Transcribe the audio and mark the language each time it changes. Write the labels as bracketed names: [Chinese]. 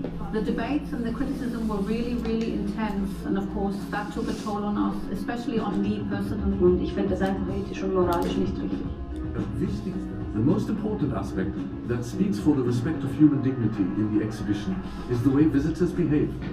[English] The debates and the criticism were really, really intense, and of course that took a toll on us, especially on me personally. [German] Und ich finde das einfach ethisch und moralisch nicht richtig. [English] The most important aspect that speaks for the respect of human dignity in the exhibition is the way visitors behave.